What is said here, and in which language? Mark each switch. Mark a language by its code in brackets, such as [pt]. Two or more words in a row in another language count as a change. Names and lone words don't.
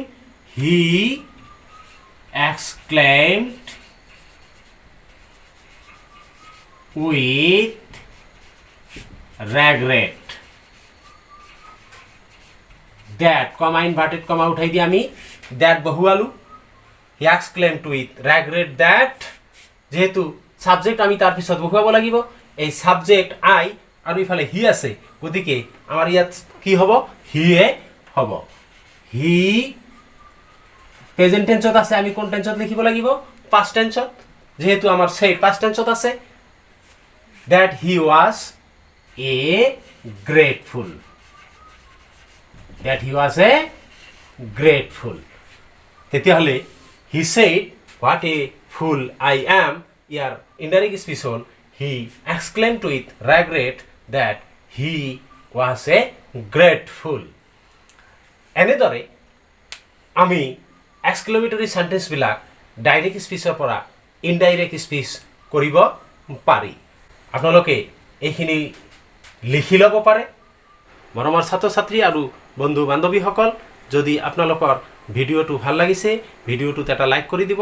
[en] he exclaimed with regret that comma inverted comma [as] উঠাই দি আমি [en] দ্যাট বহুৱালোঁ। he exclaimed with regret that, [as] যেহেতু সাবজেক্ট আমি তাৰ পিছত বহুৱাব লাগিব। এই সাবজেক্ট আই আৰু ইফালে হি আছে, গতিকে আমাৰ ইয়াত কি হ'ব? হিয়ে হ'ব। হি প্ৰেজেন্ট টেন্সত আছে, আমি কোন টেন্সত লিখিব লাগিব? পাষ্ট টেন্সত। যেহেতু আমাৰ সেড পাষ্ট টেন্সত আছে, [en] that he was a grateful. that he was a grateful। তেতিয়াহ'লে he said what a fool I am, [as] ইয়াৰ ইনডাইৰেক্ট স্পিচ হ'ল [en] he exclaimed with regret that he was a grateful। [as] এনেদৰে আমি এক্সক্লেমেটৰী সেন্টেন্সবিলাক ডাইৰেক্ট স্পিচৰ পৰা [en] indirect speech [as] কৰিব পাৰি। আপোনালোকে এইখিনি লিখি ল'ব পাৰে। মৰমৰ ছাত্ৰ ছাত্ৰী আৰু বন্ধু বান্ধৱীসকল, যদি আপোনালোকৰ ভিডিঅ'টো ভাল লাগিছে ভিডিঅ'টোত এটা লাইক কৰি দিব।